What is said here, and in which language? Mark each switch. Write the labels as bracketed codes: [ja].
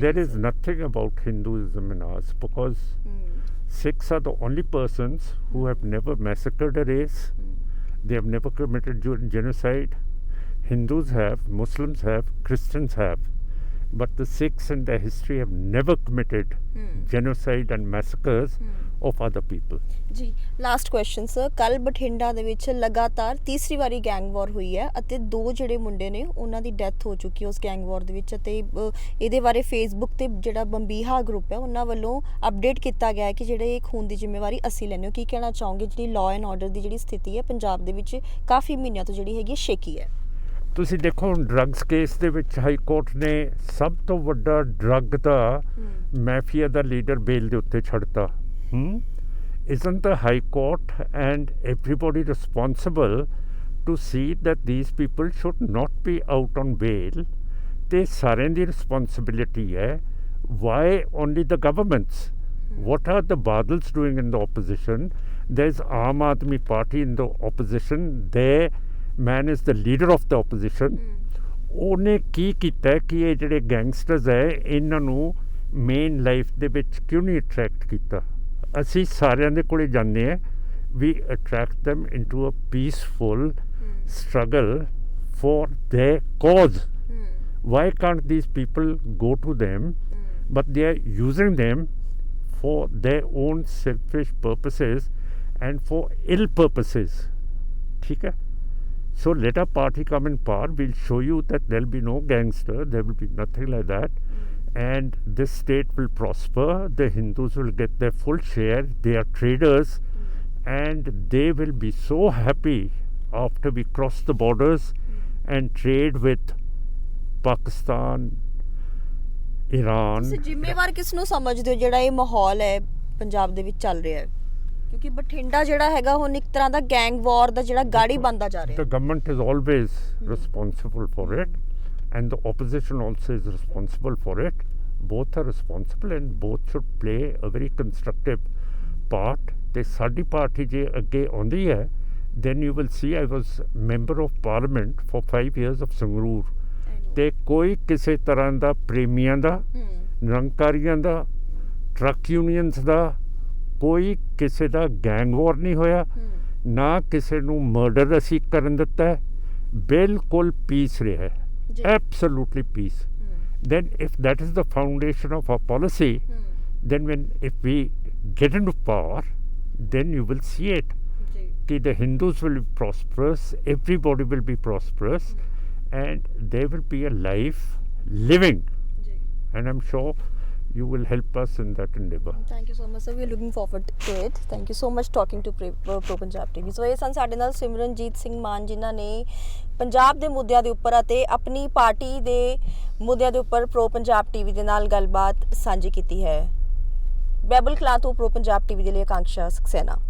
[en] there is nothing about Hinduism in us, because Sikhs are the only persons who have never massacred a race. They have never committed genocide. Hindus have, Muslims have, Christians have, but the Sikhs in their history have never committed genocide and massacres of other people. [pa] ਜੀ last question sir, ਕੱਲ ਬਠਿੰਡਾ ਦੇ ਵਿੱਚ ਲਗਾਤਾਰ ਤੀਸਰੀ ਵਾਰੀ gang ਵਾਰ ਹੋਈ ਹੈ ਅਤੇ 2 ਜਿਹੜੇ ਮੁੰਡੇ ਨੇ ਉਹਨਾਂ ਦੀ ਡੈਥ ਹੋ ਚੁੱਕੀ ਹੈ ਉਸ ਗੈਂਗ ਵਾਰ ਦੇ ਵਿੱਚ, ਅਤੇ ਇਹਦੇ ਬਾਰੇ ਫੇਸਬੁੱਕ ਤੇ ਜਿਹੜਾ ਬੰਬੀਹਾ ਗਰੁੱਪ ਹੈ ਉਹਨਾਂ ਵੱਲੋਂ ਅਪਡੇਟ ਕੀਤਾ ਗਿਆ ਹੈ ਕਿ ਜਿਹੜੇ ਇਹ ਖੂਨ ਦੀ ਜ਼ਿੰਮੇਵਾਰੀ ਅਸੀਂ ਲੈਂਦੇ ਹਾਂ. ਕੀ ਕਹਿਣਾ ਚਾਹੋਗੇ? ਜਿਹੜੀ ਲਾਅ ਐਂਡ ਆਰਡਰ ਦੀ ਜਿਹੜੀ ਸਥਿਤੀ ਹੈ ਪੰਜਾਬ ਦੇ ਵਿੱਚ ਕਾਫੀ ਮਹੀਨਿਆਂ ਤੋਂ ਜਿਹੜੀ ਹੈਗੀ ਸ਼ੇਕੀ ਹੈ. ਤੁਸੀਂ ਦੇਖੋ ਡਰੱਗਸ ਕੇਸ ਦੇ ਵਿੱਚ ਹਾਈ ਕੋਰਟ ਨੇ ਸਭ ਤੋਂ ਵੱਡਾ ਡਰੱਗ ਦਾ ਮਾਫੀਆ ਦਾ ਲੀਡਰ ਬੇਲ ਦੇ ਉੱਤੇ ਛੱਡਤਾ. [en] Isn't the High Court and everybody responsible to see that these people should not be out on bail? [pa] They ਸਾਰਿਆਂ ਦੀ responsibility ਹੈ. [en] Why only the governments? What are the Badals doing in the opposition? There's Aam Aadmi Party in the opposition. Their man is the leader of the opposition. [pa] ਉਹਨੇ ਕੀ ਕੀਤਾ ਕਿ ਇਹ ਜਿਹੜੇ gangsters ਹੈ ਇਹਨਾਂ ਨੂੰ ਮੇਨ ਲਾਈਫ ਦੇ ਵਿੱਚ ਕਿਉਂ ਨਹੀਂ ਅਟਰੈਕਟ ਕੀਤਾ? ਅਸੀਂ ਸਾਰਿਆਂ ਦੇ ਕੋਲੇ ਜਾਂਦੇ ਹਾਂ. [en] We attract them into a peaceful struggle for their cause. Why can't these people go to them, but they are using them for their own selfish purposes and for ill purposes. [hi] ठीक है? [en] So let our party come in power. We'll show you that there'll be no gangster. There will be nothing like that. And this state will prosper. The Hindus will get their full share. They are traders. And they will be so happy after we cross the borders and trade with Pakistan, Iran. [pa] ਤੁਸੀਂ ਜ਼ਿੰਮੇਵਾਰ ਕਿਸ ਨੂੰ ਸਮਝਦੇ ਹੋ ਜਿਹੜਾ ਇਹ ਮਾਹੌਲ ਹੈ ਪੰਜਾਬ ਦੇ ਵਿੱਚ ਚੱਲ ਰਿਹਾ ਹੈ? ਕਿਉਂਕਿ ਬਠਿੰਡਾ ਜਿਹੜਾ ਹੈਗਾ ਹੁਣ ਇੱਕ ਤਰ੍ਹਾਂ ਦਾ ਗੈਂਗ ਵਾਰ ਦਾ ਜਿਹੜਾ ਗਾੜੀ ਬਣਦਾ ਜਾ ਰਿਹਾ [en] The government is always responsible for it, and the opposition also is responsible for it. Both are responsible and both should play a very constructive part. [pa] ਤੇ ਸਾਡੀ ਪਾਰਟੀ ਜੇ ਅੱਗੇ ਆਉਂਦੀ ਹੈ, [en] then you will see I was member of parliament for 5 years of Sangrur. [pa] ਤੇ ਕੋਈ ਕਿਸੇ ਤਰ੍ਹਾਂ ਦਾ ਪ੍ਰੇਮੀਆਂ ਦਾ, ਨਿਰੰਕਾਰੀਆਂ ਦਾ, ਟਰੱਕ ਯੂਨੀਅਨਸ ਦਾ ਕੋਈ ਕਿਸੇ ਦਾ ਗੈਂਗ ਵਾਰ ਨਹੀਂ ਹੋਇਆ, ਨਾ ਕਿਸੇ ਨੂੰ ਮਰਡਰ ਅਸੀਂ ਕਰਨ ਦਿੱਤਾ ਹੈ, ਬਿਲਕੁਲ ਪੀਸ ਰਿਹਾ ਹੈ, absolutely piece. [en] Then if that is the foundation of our policy, then if we get into power, then you will see it. The Hindus will be prosperous, everybody will be prosperous, and there will be a life living. And I'm sure you will help us in that endeavor. Thank you so much, sir. We are looking forward to it. Thank you so much talking to Pro Punjab TV. [pa] So ਇਹ ਸਨ ਸਾਡੇ ਨਾਲ ਸਿਮਰਨਜੀਤ ਸਿੰਘ ਮਾਨ, ਜਿਨ੍ਹਾਂ ਨੇ ਪੰਜਾਬ ਦੇ ਮੁੱਦਿਆਂ ਦੇ ਉੱਪਰ ਅਤੇ ਆਪਣੀ ਪਾਰਟੀ ਦੇ ਮੁੱਦਿਆਂ ਦੇ ਉੱਪਰ ਪ੍ਰੋ ਪੰਜਾਬ ਟੀਵੀ ਦੇ ਨਾਲ ਗੱਲਬਾਤ ਸਾਂਝੀ ਕੀਤੀ ਹੈ। ਬੈਬਲ ਕਲਾਂ ਤੋਂ ਪ੍ਰੋ ਪੰਜਾਬ ਟੀਵੀ ਦੇ ਲਈ ਆਕਾਂक्षा ਸਕਸੈਨਾ।